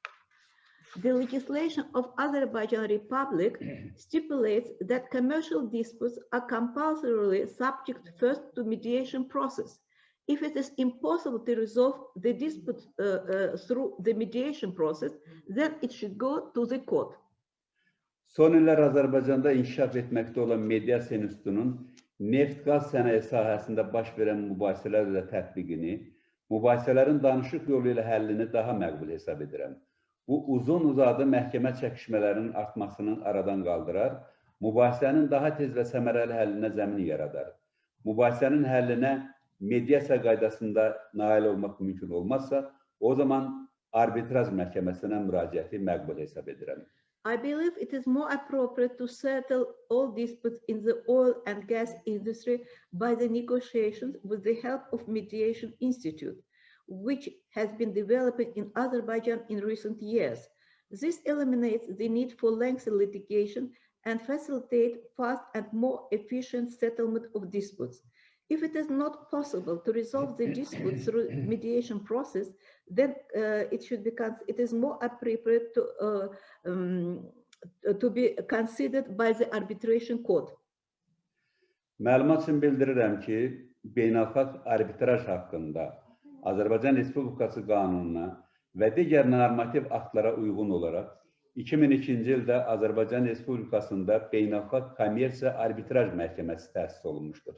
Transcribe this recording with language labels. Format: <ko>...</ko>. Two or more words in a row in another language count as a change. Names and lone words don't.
<en>The legislation of Azerbaijan Republic stipulates that commercial disputes are compulsorily subject first to mediation process. If it is impossible to resolve the dispute through the mediation process, then it should go to the court.</en> <az>Son illər Azərbaycanda inkişaf etməkdə olan Mediasiya İnstitutunun neft-qaz sənaye sahəsində baş verən mübahisələrlə tətbiqini, mübahisələrin danışıq yolu ilə həllini daha məqbul hesab edirəm. Bu, uzun-uzadı məhkəmə çəkişmələrinin artmasının aradan qaldırar, mübahisənin daha tez və səmərəli həllinə zəmin yaradar. Mübahisənin həllinə mediasiya qaydasında nail olmaq mümkün olmazsa, o zaman arbitraj məhkəməsinə müraciəti məqbul hesab edirəm.</az> <en>I believe it is more appropriate to settle all disputes in the oil and gas industry by the negotiations with the help of Mediation Institute, which has been developing in Azerbaijan in recent years. This eliminates the need for lengthy litigation and facilitates fast and more efficient settlement of disputes. If it is not possible to resolve the dispute through mediation process, then it is more appropriate to be considered by the arbitration court.</en> <az>Məlumat üçün bildirirəm ki, beynəlxalq arbitraj haqqında Azərbaycan Respublikası qanununa və digər normativ aktlara uyğun olaraq 2002-ci ildə Azərbaycan Respublikasında beynəlxalq kommersiya arbitraj məhkəməsi təsis olunmuşdur.</az>